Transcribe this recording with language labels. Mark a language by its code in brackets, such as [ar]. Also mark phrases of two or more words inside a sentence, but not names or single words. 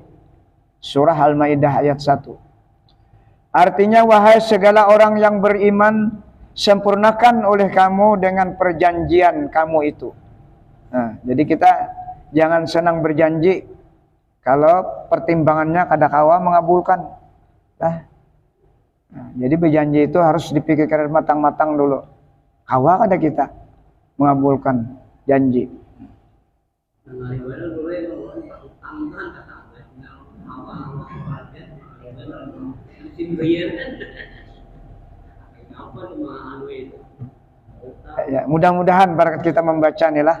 [id] Surah Al-Maidah ayat 1. Artinya, wahai segala orang yang beriman, sempurnakan oleh kamu dengan perjanjian kamu itu. Nah, jadi kita jangan senang berjanji kalau pertimbangannya [bjn] kada kawa [id] mengabulkan. Nah, jadi berjanji itu harus dipikirkan matang-matang dulu. [bjn] Kawa kada kita mengabulkan janji. [id] Ya, mudah-mudahan barakat kita membaca nih lah.